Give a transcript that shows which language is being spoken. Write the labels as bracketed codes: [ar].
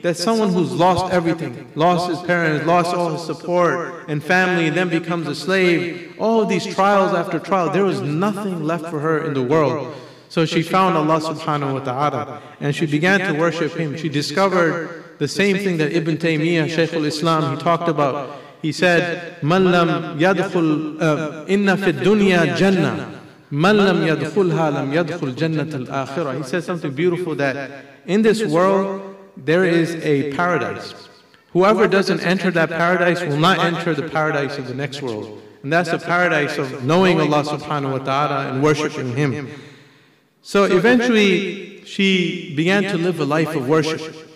[en] That's someone who's lost everything, lost his parents, lost all his support and family, and then becomes a slave. All of these trials after trial, there was nothing left for her in the world. So she found Allah subhanahu wa ta'ala, and she began to worship Him. She discovered the same thing that Ibn Taymiyyah, Shaykh al-Islam, he talked about. He said, [ar] مَنْ لَمْ يَدْخُلْ إِنَّ فِي الدُّنْيَا جَنَّةً مَنْ لَمْ يَدْخُلْهَا لَمْ يَدْخُلْ جَنَّةَ الْآخِرَةِ. [en] He said something beautiful, that in this world there is a paradise. Whoever doesn't enter that paradise will not enter the paradise of the next world. And that's the paradise of knowing Allah subhanahu wa ta'ala and worshipping Him. So eventually she began to live a life of worship.